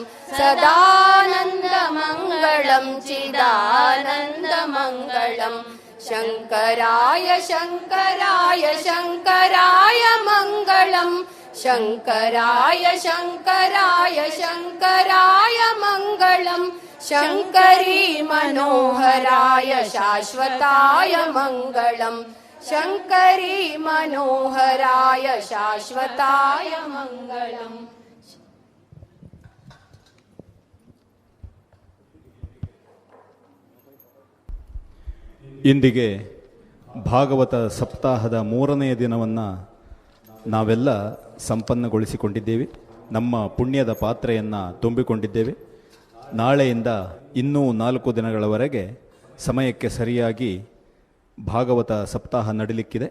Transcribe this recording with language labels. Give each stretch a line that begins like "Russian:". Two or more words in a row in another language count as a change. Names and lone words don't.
Sanskrit: सदानन्दमङ्गलम् चिदानन्दमङ्गलम् शङ्कराय शङ्कराय शङ्कराय मङ्गलम् शङ्कराय शङ्कराय शङ्कराय मङ्गलम् शङ्करी मनोहराय शाश्वताय मङ्गलम् शङ्करी मनोहराय शाश्वताय मङ्गलम्।
Kannada: ಇಂದಿಗೆ ಭಾಗವತ ಸಪ್ತಾಹದ 3ನೇ ದಿನವನ್ನು ನಾವೆಲ್ಲ ಸಂಪನ್ನಗೊಳಿಸಿಕೊಂಡಿದ್ದೇವೆ. ನಮ್ಮ ಪುಣ್ಯದ ಪಾತ್ರೆಯನ್ನು ತುಂಬಿಕೊಂಡಿದ್ದೇವೆ. ನಾಳೆಯಿಂದ ಇನ್ನೂ 4 ದಿನಗಳವರೆಗೆ ಸಮಯಕ್ಕೆ ಸರಿಯಾಗಿ ಭಾಗವತ ಸಪ್ತಾಹ ನಡೀಲಿಕ್ಕಿದೆ.